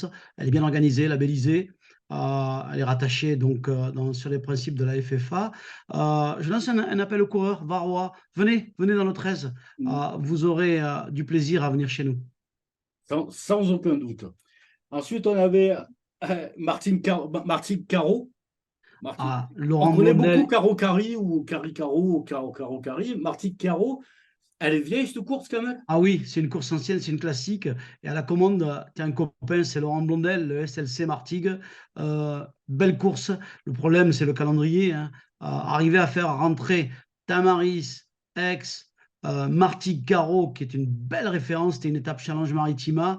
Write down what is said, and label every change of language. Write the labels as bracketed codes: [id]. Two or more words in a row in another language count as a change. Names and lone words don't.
[fr] Elle est bien organisée, labellisée. Elle est rattachée donc sur les principes de la FFA. Je lance un appel aux coureurs varois. Venez dans le 13. Vous aurez du plaisir à venir chez nous. Sans aucun doute. Ensuite, on avait Martine Caro. Martine. On Laurent connaît beaucoup Blondel. Caro Cari ou Cari Caro ou Caro Caro Cari. Martine Caro, elle est vieille cette course quand même. Ah oui, c'est une course ancienne, c'est une classique. Et à la commande, tu as un copain, c'est Laurent Blondel, le SLC Martigues. Belle course. Le problème, c'est le calendrier, hein. Arriver à faire rentrer Tamaris, Aix, Martigues Caro, qui est une belle référence, c'était une étape Challenge Maritima.